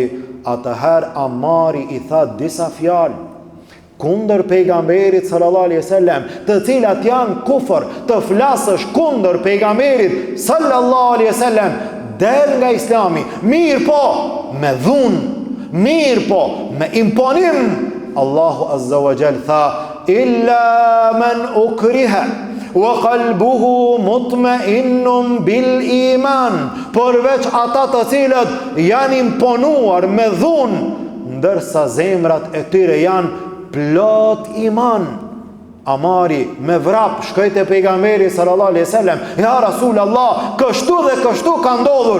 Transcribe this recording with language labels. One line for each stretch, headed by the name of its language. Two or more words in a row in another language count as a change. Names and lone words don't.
Albanian: Atëherë Ammari i tha disa fjalë kundër pejgamberit
Arabic: صلى الله عليه وسلم,
Albanian: të cilat janë kufër. Të flasësh kundër pejgamberit
Arabic: صلى الله عليه وسلم,
Albanian: del nga Islami. Mirë po, me dhunë, mirë po, me imponim.
Arabic: الله عز وجل
Albanian: tha,
Arabic: إلا من أكره وقلبه مطمئن بالإيمان,
Albanian: përveç ata të cilët janë imponuar me dhunë, ndërsa zemrat e tyre janë plot iman. Amari me vrap shkoi te pejgamberi
Arabic: صلى الله عليه وسلم, يا رسول الله,
Albanian: kështu dhe kështu ka ndodhur.